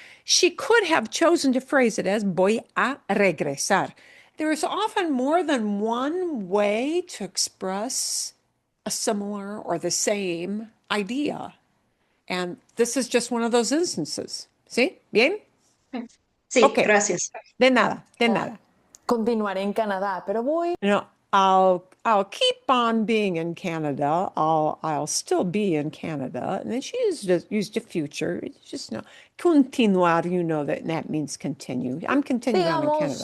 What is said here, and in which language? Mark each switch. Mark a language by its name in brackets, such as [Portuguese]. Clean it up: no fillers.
[English] She could have chosen to phrase it as [Spanish] voy a regresar. [English] There is often more than one way to express a similar or the same idea. And this is just one of those instances. [Spanish] ¿Sí? ¿Bien? Sí, [English] Okay. [Spanish] gracias. De nada, de nada. Continuaré en Canadá, pero voy. [English] I'll keep on being in Canada. I'll still be in Canada. And then she used a future. It's just no. Continuar, that means continue. I'm continuing on in Canada.